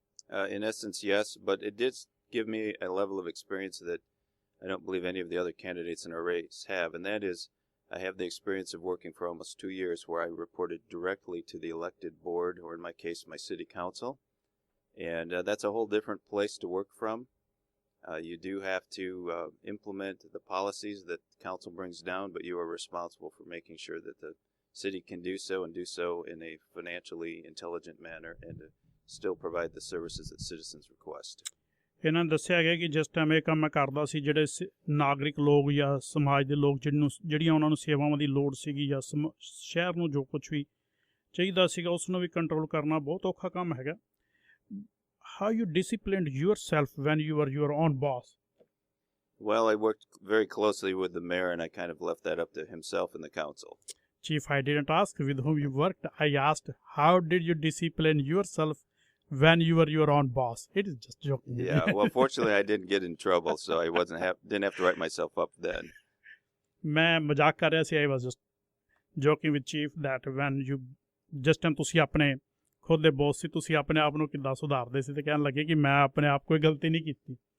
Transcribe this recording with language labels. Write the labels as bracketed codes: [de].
[en] In essence, yes, but it did give me a level of experience that I don't believe any of the other candidates in our race have, and that is I have the experience of working for almost 2 years where I reported directly to the elected board, or in my case, my city council, and that's a whole different place to work from. You do have to implement the policies that the council brings down, but you are responsible for making sure that the city can do so and do so in a financially intelligent manner and still provide the services that citizens request. [pa] ਇਹਨਾਂ ਨੇ ਦੱਸਿਆ ਗਿਆ ਕਿ ਜਿਸ time ਇਹ ਕੰਮ ਮੈਂ ਕਰਦਾ ਸੀ, ਜਿਹੜੇ ਨਾਗਰਿਕ ਲੋਕ ਜਾਂ ਸਮਾਜ ਦੇ ਲੋਕ ਜਿਹੜੀਆਂ ਉਹਨਾਂ ਨੂੰ ਸੇਵਾਵਾਂ ਦੀ ਲੋੜ ਸੀਗੀ ਜਾਂ ਸ਼ਹਿਰ ਨੂੰ ਜੋ ਕੁਝ ਵੀ ਚਾਹੀਦਾ ਸੀਗਾ ਉਸ ਨੂੰ ਵੀ ਕੰਟਰੋਲ ਕਰਨਾ ਬਹੁਤ ਔਖਾ ਕੰਮ ਹੈਗਾ। [en] How you disciplined yourself when you were your own boss? Well, I worked very closely with the mayor, and I kind of left that up to himself and the council. Chief, I didn't ask with whom you worked. I asked, how did you discipline yourself when you were your own boss? It is just joking. Yeah, well, fortunately, I didn't get in trouble, so I didn't have to write myself up then. [pa] मैं मजाक कर रहा सी। [en] I was just joking with Chief that when you just time [pa] ਤੁਸੀਂ ਆਪਣੇ ਖੁਦ ਦੇ boss ਸੀ, ਤੁਸੀਂ ਆਪਣੇ ਆਪ ਨੂੰ ਕਿੱਦਾਂ ਸੁਧਾਰਦੇ ਸੀ ਤੇ ਕਹਿਣ ਲੱਗੇ ਕਿ ਮੈਂ ਆਪਣੇ ਆਪ ਕੋਈ ਗਲਤੀ ਨਹੀਂ ਕੀਤੀ।